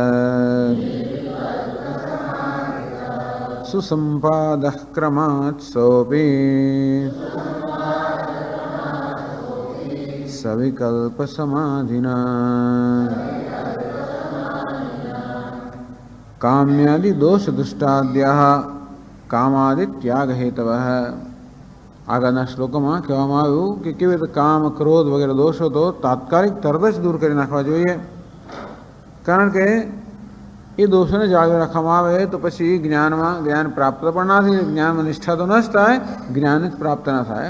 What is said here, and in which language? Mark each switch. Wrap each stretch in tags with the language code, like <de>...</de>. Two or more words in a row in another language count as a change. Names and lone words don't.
<sa>सुसम्पादः क्रमात् सोऽपि सविकल्पसमाधिना काम्यादि दोष दुष्टाद्याः कामादि त्याग</sa> <gu>हेतवः આગળના શ્લોકોમાં કહેવામાં આવ્યું કે કેવી રીતે કામ ક્રોધ વગેરે દોષો તો તાત્કાલિક તરત જ દૂર કરી નાખવા જોઈએ, કારણ કે એ દોષોને જાળવી રાખવામાં આવે તો પછી જ્ઞાન પ્રાપ્ત પણ ના થાય, જ્ઞાનમાં નિષ્ઠા તો ન જ થાય, જ્ઞાન જ પ્રાપ્ત ના થાય.</gu>